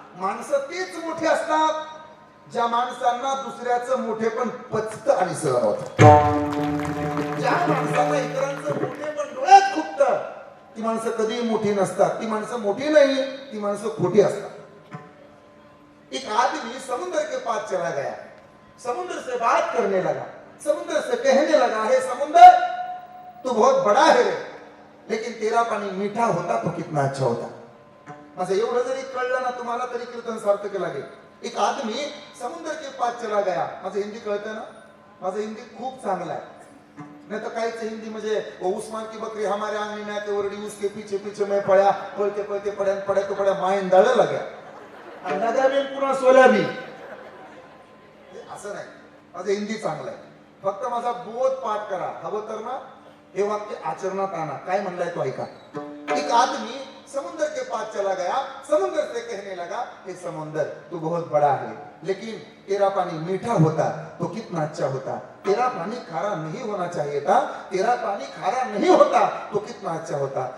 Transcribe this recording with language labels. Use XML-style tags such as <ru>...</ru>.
<mr>माणसं तीच मोठी असतात ज्या माणसांना दुसऱ्याचं मोठेपण पचतं आणि सहन होतं. ज्या माणसांना इतरांचं मोठेपण डोळ्यात खुपतं, ती माणसं कधीही मोठी नसतात. ती माणसं मोठी नाही, ती माणसं खोटी असतात.</mr> <hi>एक आदमी समुद्र के पास चला गया, समुद्र से बात करने लगा, समुद्र से कहने लगा, हे समुद्र तू बहुत बड़ा है रे, लेकिन तेरा पानी मीठा होता तो कितना अच्छा होता.</hi> <mr>माझं एवढं जरी कळलं ना तुम्हाला तरी कीर्तन सार्थक लागेल.</mr> <hi>एक आदमी समुद्र के पास चला गया.</hi> <mr>माझं हिंदी कळतं ना? माझं हिंदी खूप चांगलं आहे. नहीं तो काहीच हिंदी म्हणजे</mr> <hi>उस्मान की बकरी हमारे आंगन में आके</hi> <mr>ओरडी, उसके पीछे पीछे मैं पळ्या, पळते पळते पड्या पड्या तो पड्या मायन दाळ लाग्या आणि नद्या बी पुन्हा सोल्या बी. असं नाही, माझं हिंदी चांगलं आहे. फक्त माझा बोध पाठ करा. हवं तर ना हे वाक्य आचरणात आणा. काय म्हणलाय तो ऐका.</mr> <hi>एक आदमी समुद्र के पास चला गया, समुद्र से कहने लगा, हे समुद्र तू बहुत बड़ा है, लेकिन तेरा पानी मीठा होता तो कितना अच्छा होता. तेरा पानी खारा नहीं होना चाहिए था, तेरा पानी खारा नहीं होता तो कितना अच्छा होता.</hi>